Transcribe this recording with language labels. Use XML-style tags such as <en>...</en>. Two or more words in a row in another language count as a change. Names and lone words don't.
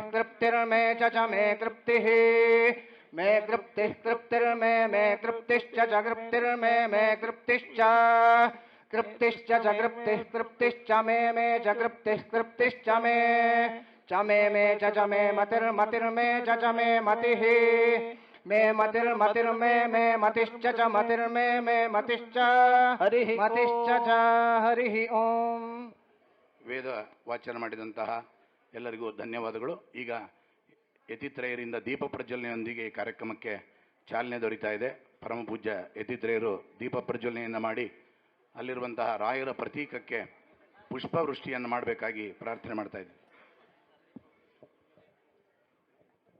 <sa>गृप्तिर्मे च मे गृप्तिः मे गृप्तिर्मे गृप्तिश्च गृप्तिर्मे गृप्तिश्च गृप्तिश्च गृप्तिश्च मे च गृप्तिश्च मे च मे च मे मतिर्मे च मे मतिः मे मतिर्मे मतिश्च मतिर्मे मतिश्च हरिः मतिश्च हरिः ಓಂ.</sa> <kn>ವೇದ ವಾಚನ ಮಾಡಿದಂತಹ ಎಲ್ಲರಿಗೂ ಧನ್ಯವಾದಗಳು. ಈಗ ಯತಿತ್ರಯರಿಂದ ದೀಪ ಪ್ರಜ್ವಲನೆಯೊಂದಿಗೆ ಈ ಕಾರ್ಯಕ್ರಮಕ್ಕೆ ಚಾಲನೆ ದೊರೀತಾ ಇದೆ. ಪರಮ ಪೂಜ್ಯ ಯತಿತ್ರಯರು ದೀಪ ಪ್ರಜ್ವಲನೆಯನ್ನು ಮಾಡಿ ಅಲ್ಲಿರುವಂತಹ ರಾಯರ ಪ್ರತೀಕಕ್ಕೆ ಪುಷ್ಪವೃಷ್ಟಿಯನ್ನು ಮಾಡಬೇಕಾಗಿ ಪ್ರಾರ್ಥನೆ ಮಾಡ್ತಾ ಇದ್ದೆ.</kn>